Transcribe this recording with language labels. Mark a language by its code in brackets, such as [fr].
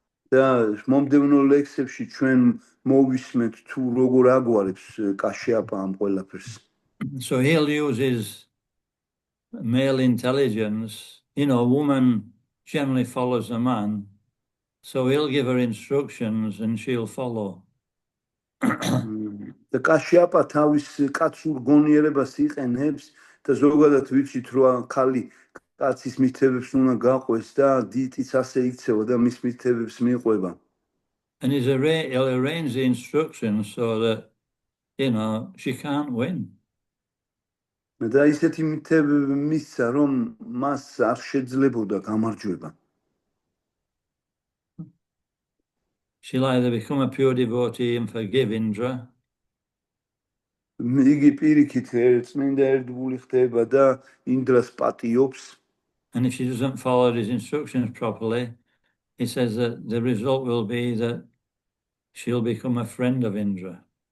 [ka] და მომდევნო ლექსებში ჩვენ მოვისმენთ თუ როგორ აგვარებს კაშიაპა ამ ყველაფერს. [en] So he'll use his male intelligence. A woman generally follows a man. So he'll give her instructions and she'll follow. [ka] და კაშიაპა თავის კაცურ გონიერებას იყენებს და ზოგადად ვიცით რომ ხალი კაცის მითებებს უნდა გაყვეს და დიტიც ასე იქცევა და მის მითებებს მიყვება. [en] And he'll arrange the instructions so that, she can't win. [ka] და ისეთი მითებები მისცა რომ მას არ შეძლებოდა გამარჯვება. [en] she'll either become a pure devotee and forgive Indra, [ka] იგი პირიქით წმინდა ერთგული ხდება და ინდრას პატიობს. [en] and if she doesn't follow his instructions properly, he says that the result will be that she'll become a friend of Indra.